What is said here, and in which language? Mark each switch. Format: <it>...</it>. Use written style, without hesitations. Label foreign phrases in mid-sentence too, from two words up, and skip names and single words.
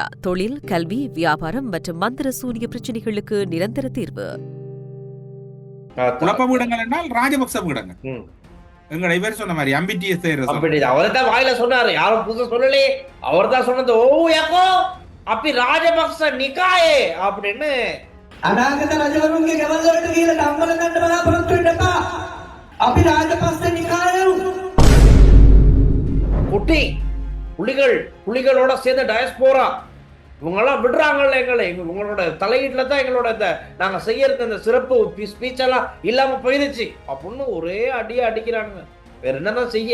<ta>தொழில், கல்வி, வியாபாரம் மற்றும் மந்திர சூனிய பிரச்சனைகளுக்கு நிரந்தர தீர்வு. குழப்ப வீடங்கள் என்றால் ராஜபக்ச வீடங்கள். எங்களை இவர் சொன்ன மாதிரி அவர்தான் வாயில சொன்னாரு, யாரும் புதுசா சொல்லலையே. அவர் தான் சொன்னது,</ta> <si>ඕ යකෝ</si> <ta>அப்படி ராஜபக்ச நிக்காயே அப்படின்னு.</ta> <si>අනාගත රජවරුන්ගේ ගෙවල් වලට ගිහලා ධම්මල ගන්න බලාපොරොත්තු වෙන්න එපා. අපි රාජපක්ෂ නිකායරු.</si> <ta>குட்டி புலிகளோட சேர்ந்த டயஸ்போரா இவங்கெல்லாம் விடுறாங்கல்ல எங்களை. இவங்களோட தலையீட்டுல தான் எங்களோட இந்த நாங்க செய்யறது இந்த சிறப்பு ஸ்பீச் எல்லாம் இல்லாம போயிருச்சு அப்படின்னு ஒரே அடியா அடிக்கிறாங்க. வேற என்னதான் செய்ய?</ta>